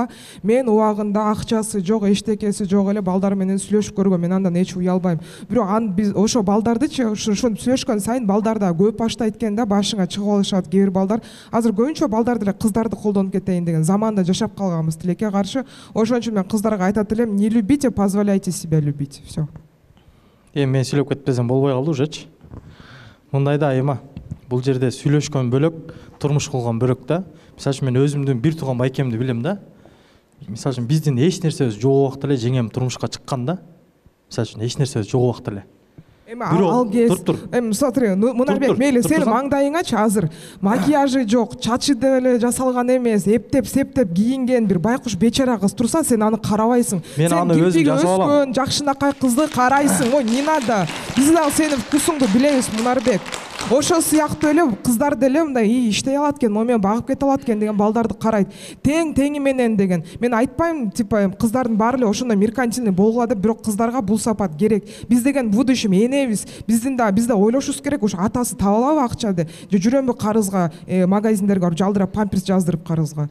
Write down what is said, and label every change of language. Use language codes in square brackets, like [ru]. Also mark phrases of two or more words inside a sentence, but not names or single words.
[ky] Мен убагында акчасы жок, эчтекеси жок эле балдар менен сүйлөшүп көргөм, мен андан эч уялбайм. Бирок биз ошо балдардычы, ошентип сүйлөшкөн сайын балдар да көп баштайт экен да, башыңа чыгып алышат кээ бир балдар. Азыр көбүнчө балдар деле кыздарды колдонуп кетейин деген заманда жашап калганбыз тилекке каршы. Ошон үчүн мен кыздарга айтат элем, [ru] не любите, позволяйте себя любить. Всё. [ky] Мен сүйлөп кетпесем болбой калды ужечи. Мындайда эма, бул жерде сүйлөшкөн бөлөк, турмуш кылган бөлөк да. Мисалы үчүн мен өзүмдүн бир тууган байкемди билем да. Мисалы үчүн биздин эч нерсебиз жок убакта эле жеңем турмушка чыккан да. Мисалы үчүн эч нерсебиз жок убакта эле. Ал кез, смотри, Мунарбек, мейли сенин маңдайыңачы азыр макияжы жок, чачы деле жасалган эмес, эптеп септеп кийинген бир байкуш бечара кыз турса, сен аны карабайсың. Мен аны өзүм жасап алам. Өскөн жакшынакай кызды карайсың. Ой, [ru] не надо. [ky] Биз дагы сенин вкусуңду билебиз, Мунарбек. Ошо сыяктуу эле кыздар деле мындай иштей алат экен, момун багып кете алат экен деген балдарды карайт. Теңи менен деген. Мен айтпайм, типа кыздардын баары эле ошондой меркантильный болгула деп, бирок кыздарга бул сапат керек. Биз деген будущем энебиз. Бизде ойлошубуз керек, ушу атасы таба алабы акчады, же жүрөмбү карызга, магазиндерге барып жалдырап памперс жаздырып карызга.